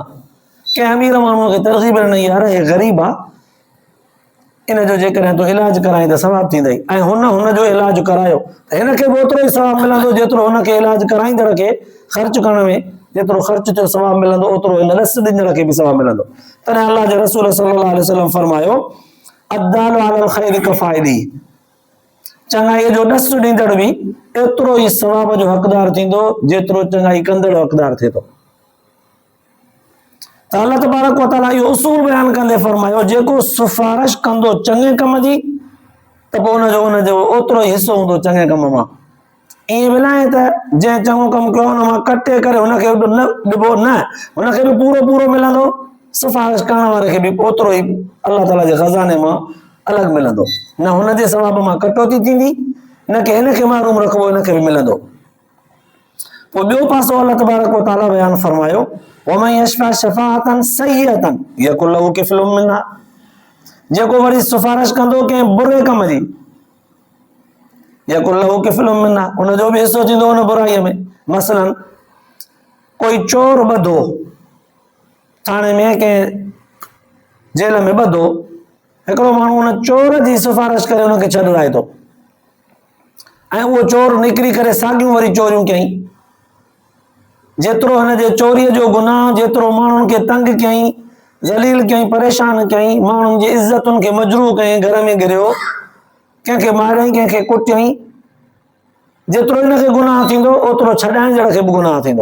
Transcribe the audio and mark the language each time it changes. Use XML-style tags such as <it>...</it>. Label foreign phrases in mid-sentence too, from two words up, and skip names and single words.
<sd>कंहिं अमीर माण्हूअ खे तरग़ीब ॾिनई, यार हे ग़रीब आहे, इन जो जेकॾहिं तूं इलाज कराई त सवाबु थींदई, ऐं हुन जो इलाज करायो त हिनखे बि ओतिरो ई सवाबु मिलंदो जेतिरो हुनखे इलाज कराईंदड़ खे ख़र्च करण में जेतिरो ख़र्च थियो सवाबु मिलंदो, ओतिरो हिन ॾस ॾींदड़ खे बि सवाबु मिलंदो। तॾहिं अल्लाह जे रसूल</sd> <ar>صلى الله عليه وسلم</ar> <sd>फरमायो</sd> <ar>الدال على الخير كفاعله,</ar> <sd>चङाईअ जो ॾस ॾींदड़ बि एतिरो ई सवाब जो हक़दार थींदो जेतिरो चङाई कंदड़ हक़दार थिए थो। त अल्लाह</sd> <ar>تبارك وتعالى</ar> <sd>इहो उसूल बयान कंदे फरमायो, जेको सिफारिश कंदो चङे कम जी त पोइ हुनजो ओतिरो ई हिसो हूंदो चङे कम मां। ईअं बि न आहे त जंहिं चङो कमु कयो हुन मां कटे करे हुनखे न ॾिबो, न, हुनखे बि पूरो पूरो मिलंदो, सिफारिश करण वारे खे बि ओतिरो ई अल्लाह ताला जे ख़ज़ाने मां अलॻि मिलंदो, न हुनजे सवाब मां कटौती थींदी, न कि हिनखे महरूम रखिबो, हिनखे बि मिलंदो। पोइ ॿियो पासो अल्लाह</sd> <ar>تبارك وتعالى</ar> <sd>बयान फरमायो</sd> <ar>ومن يشفع شفاعة سيئة يكن له كفل منها,</ar> <sd>जेको वरी सिफारिश कंदो कंहिं बुरे कम जी,</sd> <ar>يكن له كفل منها,</ar> <sd>हुनजो बि हिसो थींदो हुन बुराईअ में। मसलन कोई चोर ॿधो, थाणे में कंहिं जेल में ॿधो, हिकिड़ो माण्हू हुन चोर जी सिफारिश करे हुनखे छॾाए थो, ऐं उहो चोर निकिरी करे साॻियूं वरी चोरियूं कयईं, जेतिरो हिन जे चोरीअ जो गुनाह, जेतिरो माण्हुनि खे तंग कयईं, ज़लील कयईं, परेशान कयईं, माण्हुनि जी इज़तुनि खे मजरूह कयईं, घर में गिरियो, कंहिंखे मारियईं, कंहिंखे कुटियईं, जेतिरो हिनखे गुनाह थींदो ओतिरो छॾाइण जहिड़े खे बि गुनाह थींदो।</sd>